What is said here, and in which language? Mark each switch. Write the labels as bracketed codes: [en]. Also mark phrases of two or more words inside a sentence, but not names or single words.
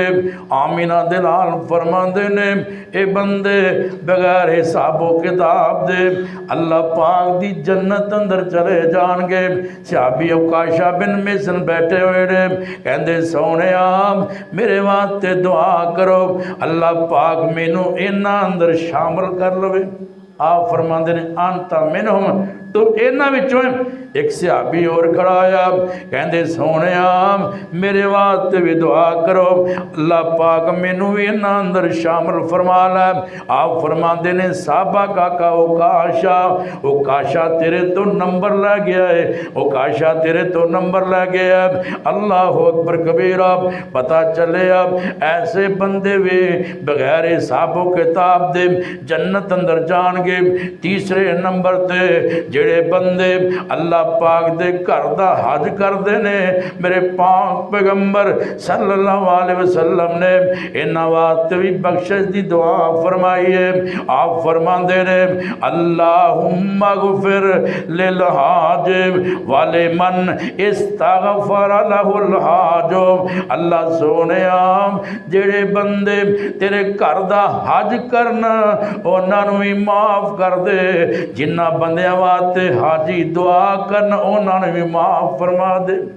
[pa] آمنہ دلال فرماتے نے ایہ بندے بغیر حسابو کتاب دے اللہ پاک دی جنت اندر چلے جاݨگے. صحابی عکاشہ بن محصن بیٹھے ہوئے نے، کہتے سوہنے میرے واسطے دعا کرو اللہ پاک مینوں انہاں اندر شامل کر لوے. آپ فرماتے نے [ar] أنت منهم, [pa] تو انہاں وچوں ایک صحابی اور کھڑا آیا، کہتے سوہنے میرے واسطے بھی دعا کرو اللہ پاک مینوں بھی انہاں اندر شامل فرما لے. آپ فرماتے نے صاحبا کاکا عکاشہ، عکاشہ تیرے تو نمبر لے گیا ہے، عکاشہ تیرے تو نمبر لے گیا ہے. [ar] الله أكبر كبيرا. [pa] پتا چلے اب ایسے بندے بھی بغیر حسابو کتاب دے جنت اندر جائیں گے. تیسرے نمبر تے جیہڑے بندے اللہ پاک دے گھر دا حج کرتے نے، میرے پاک پیغمبر [ar] صلى الله عليه وسلم [pa] نے انہاں واسطے بھی بخشش دی دعا فرمائی ہے. آپ فرماتے نے [ar] اللهم اغفر للحاج ولمن استغفر له الحاج. [pa] اللہ سوہنے جیہڑے بندے تیرے گھر دا حج کرنا اونہانوں بھی معاف کر دے، جنہاں بندیاں واسطے حاجی دعا کرن اونہانوں بھی معاف فرما دے.